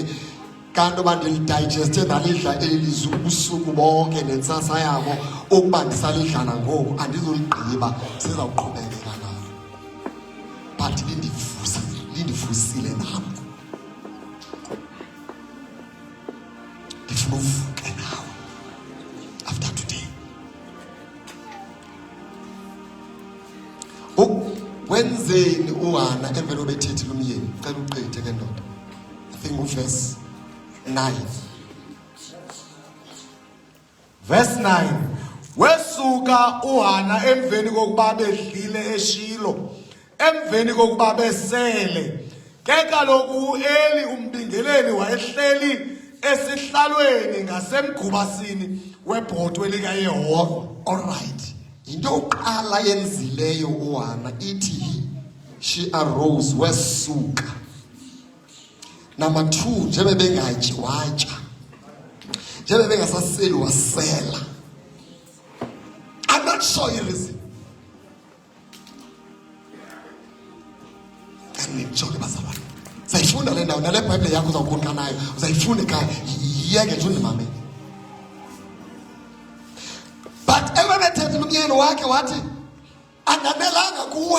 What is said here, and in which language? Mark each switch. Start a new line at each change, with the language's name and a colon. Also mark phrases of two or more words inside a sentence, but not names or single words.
Xhosa: Kanti uba ndilidigeste ndalidla elizwe ubusuku bonke nentsasa yabo ukuba ndisalidla nangoku andizoligqiba, sizawuqhubekeka nalo. But lindivusile nam, ndifuna uvuke nawe
English: after today.
Xhosa: Wenzeni uHana emvelo bethethile umyeni? Cela uqithe ke ndoda.
English: I think uverse 9. Verse 9.
Xhosa: Wesuka uHana emveni kokuba bedlile eShilo, emveni kokuba besele. Ke kaloku uEli umbingeleli wayehleli esihlalweni ngasemgubasini webhotwe likaYehova.
English: All right.
Xhosa: Into yokuqala yenzileyo uHana ithi
English: she arose,
Xhosa: wesuka. Number 2, njebe bengatyi watya, njebe bengasaseli wasela.
English: I'm not sure the reason.
Xhosa: Kanimjonge bazalwane. Sayifunda le ndawo nale Bible yakho uzawukhonqa nayo. Uzayifunda ekhaya, yiyeke nje undimamele. But ebebethethe umyeni wakhe wathi anganelanga kuwe.